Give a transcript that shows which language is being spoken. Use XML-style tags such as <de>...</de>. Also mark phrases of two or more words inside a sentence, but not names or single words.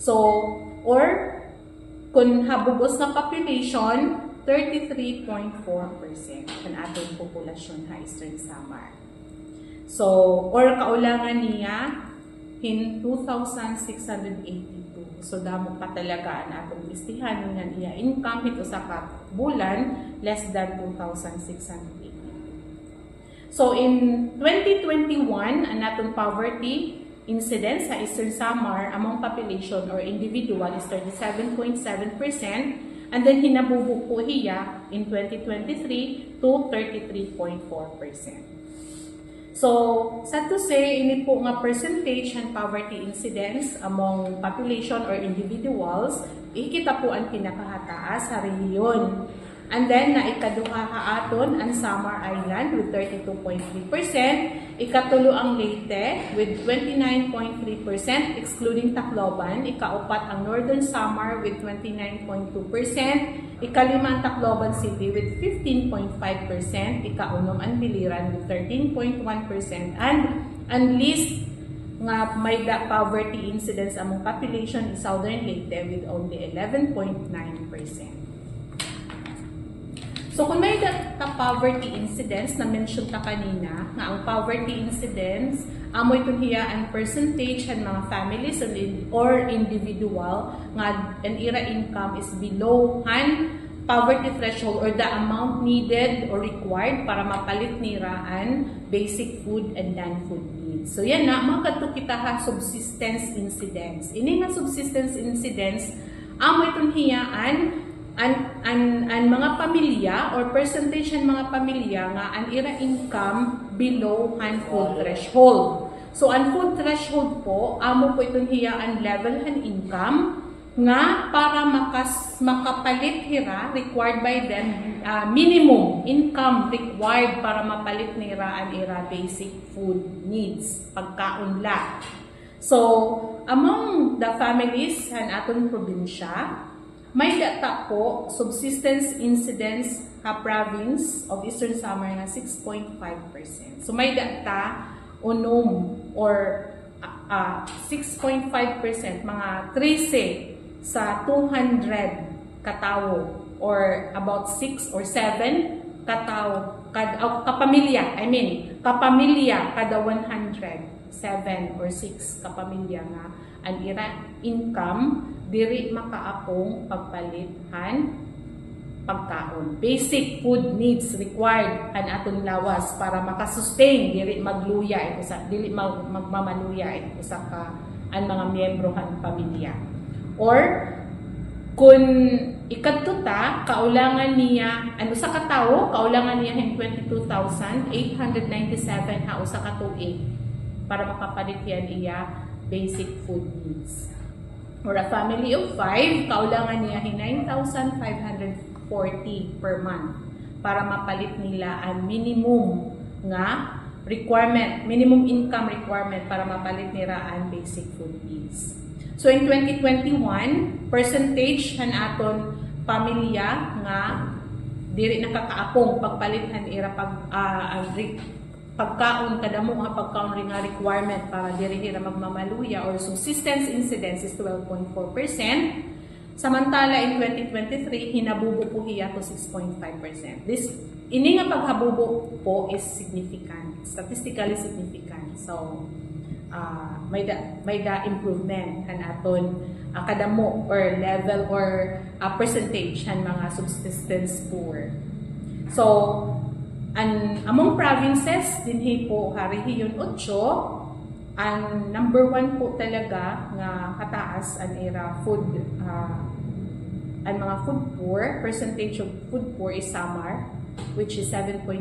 <war>So or kung habugos na population 33.4% ang aton populasyon sa Eastern Samar. So or kaulangan niya in 2,682. So damo pa talaga ang atong istihan nga iya income hit usa ka bulan less than 2,682. So in 2021 ang atong</war> <en>poverty incidence</en> <war>sa Eastern Samar</war> <en>among population or individual is</en> <war>37.7%, and then hinabubo po hiya in 2023 to 33.4%.</war> <en>So, sad to say,</en> <war>ini po nga</war> <en>percentage and poverty incidence among population or individuals,</en> <war>ikita po ang pinakahataas sa rehiyon.</war> <en>And then,</en> <war>na ikaduha haaton ang Samar Island with 32.3%, ikatulo ang Leyte with 29.3%, excluding Tacloban, ikaupat ang Northern Samar with 29.2%, ikalima ang Tacloban City with 15.5%, ikaunom ang Biliran with 13.1%,</war> <en>and least</en> <war>nga may</war> <en>poverty incidence among population is Southern Leyte with only 11.9%.</en> <war>So, kung may</war> <en>poverty incidence,</en> <war>na-mention ta kanina, nga ang</war> <en>poverty incidence,</en> <war>amoy ito hiya ang percentage ng mga</war> <en>families or individual</en> <war>nga ang ira income is below ang</war> <en>poverty threshold or the amount needed or required</en> <war>para mapalit nira ang</war> <en>basic food and non-food needs.</en> <war>So, yan na, mga kadto kita ha,</war> <en>subsistence incidence.</en> <war>Ini nga</war> <en>subsistence incidence,</en> <war>amoy ito hiya ang mga pamilya or percentage ng mga pamilya nga ang ira income below ang</war> <en>food threshold.</en> <war>So, ang</war> <en>food threshold</en> <war>po, amo po itong hiya ang level ng income nga para makapalit hira</war> <en>required by them, minimum income required</en> <war>para mapalit nira ang ira</war> <en>basic food needs,</en> <war>pagkaunla. So,</war> <en>among the families</en> <war>ng atong probinsya, may data po,</war> <en>subsistence incidence</en> <war>ka</war> <en>province of Eastern Samar</en> <war>nga 6.5%. So may data unom or 6.5%, mga 13 sa 200 katao or about 6 or 7 katao, kapamilya, kapamilya kada 100, 7 or 6 kapamilya nga ang ira income diri makaapong pagpalithan pagkaon.</war> <en>Basic food needs required</en> <war>an aton lawas para makasustain diri magluya ito sa dili magmamaluya ito sa ka ang mga miyembro kan pamilya. Or kung ikadto ta kaulangan niya ano sa katawo kaulangan niya hin 22,897 ha usa ka tuig para makapalit yan iya</war> <en>basic food needs. Or a family of 5,</en> <war>kaulangan niya 9,540</war> <en>per month</en> <war>para mapalit nila ang minimum nga requirement,</war> <en>minimum income requirement</en> <war>para mapalit nila ang</war> <en>basic food needs. So in 2021, percentage</en> <war>han aton pamilya nga diri nakakaapong pagpalithan ira pagkaon kadamo nga pagkaon ring nga requirement para diri hira magmamaluya or</war> <en>subsistence incidence is 12.4%.</en> <war>Samantala in 2023 hinabubo po hiya to 6.5%. This ini nga paghabubo po</war> <en>is significant, statistically significant.</en> <war>So may da improvement kan aton kadamo or</war> <en>level or percentage</en> <war>han mga</war> <en>subsistence poor. So among provinces,</en> <war>dinhi po Rehiyon 8, ang number 1 po talaga nga kataas ang ira food, ang mga</war> <en>food poor, percentage of food poor is Samar, which is 7.6%.</en>